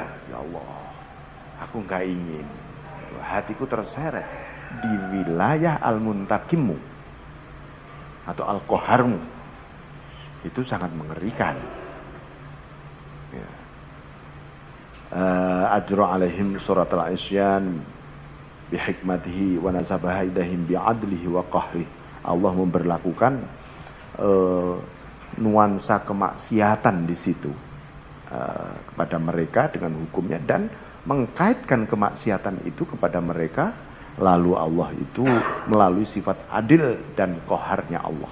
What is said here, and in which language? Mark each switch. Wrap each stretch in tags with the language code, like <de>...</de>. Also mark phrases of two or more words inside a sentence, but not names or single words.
<id>Ya Allah, aku nggak ingin hatiku terseret di wilayah Al-Muntaqimmu atau Al-Qaharmu. Itu sangat mengerikan. Ya.</id> <ar>أجرى عليهم صورة العصيان بحكمته ونسبها إليهم بعدله وقهره.</ar> <id>Allah memberlakukan nuansa kemaksiatan di situ kepada mereka dengan hukumnya dan mengkaitkan kemaksiatan itu kepada mereka. Lalu Allah itu melalui sifat adil dan qaharnya Allah.</id>